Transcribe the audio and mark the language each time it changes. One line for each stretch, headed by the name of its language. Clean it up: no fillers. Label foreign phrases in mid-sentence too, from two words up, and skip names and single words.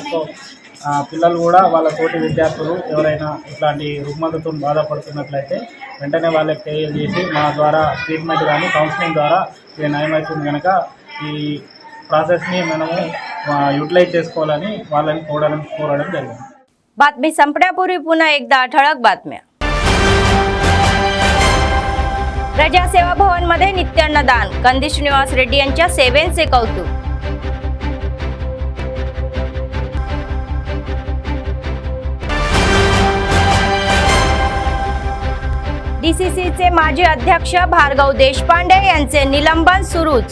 Telugu: సో పిల్లలు కూడా వాళ్ళ తోటి విద్యార్థులు ఎవరైనా ఇట్లాంటి రుగ్మతతో బాధపడుతున్నట్లయితే వెంటనే వాళ్ళకి తెలియజేసి మా ద్వారా ట్రీట్మెంట్ కానీ కౌన్సిలింగ్ ద్వారా ఇది నయమవుతుంది కనుక ఈ ప్రాసెస్ని మనము यूटिलाइज చేసుకోవాలని వాళ్ళని కోరడం జరిగింది.
Marathi: बातमी संपण्यापूर्वी पुन्हा एकदा ठळक बातम्या. प्रजासेवा भवन मध्ये नित्य अन्नदान, कंदी श्रीनिवास रेड्डी यांच्या सेवेचे कौतुक. डीसीसीचे माजी अध्यक्ष भार्गव देशपांडे यांचे निलंबन सुरूच.